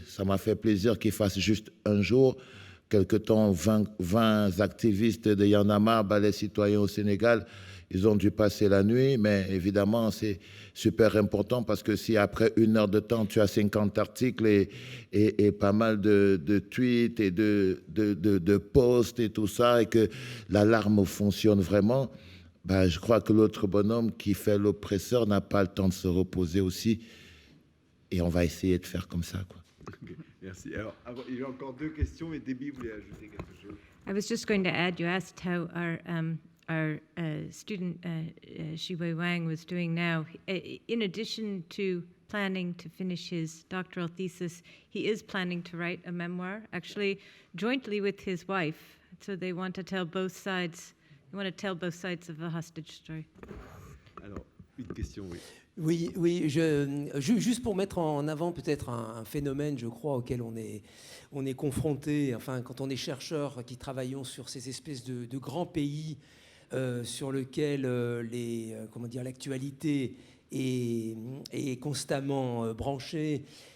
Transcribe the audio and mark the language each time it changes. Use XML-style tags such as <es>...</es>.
<fr>Ça m'a fait plaisir qu'il fasse juste un jour. Quelque temps, 20 activistes de Y'en a marre, Balai Citoyen au Sénégal, ils ont dû passer la nuit, mais évidemment, c'est super important parce que si après 1 heure de temps, tu as 50 articles et pas mal de tweets et de posts et tout ça, et que l'alarme fonctionne vraiment, ben, je crois que l'autre bonhomme qui fait l'oppresseur n'a pas le temps de se reposer aussi. Et on va essayer de faire comme ça, quoi. Okay, merci. Alors, il y a encore 2 questions, mais Debbie voulait ajouter quelque chose.</fr> <en>I was just going to add, you asked how our student, Shiwei Wang, was doing now. In addition to planning to finish his doctoral thesis, he is planning to write a memoir, actually jointly with his wife. So they want to tell both sides. They want to tell both sides of the hostage story.</en> <fr>Alors, une question, oui. Oui, juste pour mettre en avant peut-être un phénomène, je crois, auquel on est confronté, enfin, quand on est chercheur qui travaillons sur ces espèces de grands pays sur lesquels l'actualité est constamment branchée.</fr>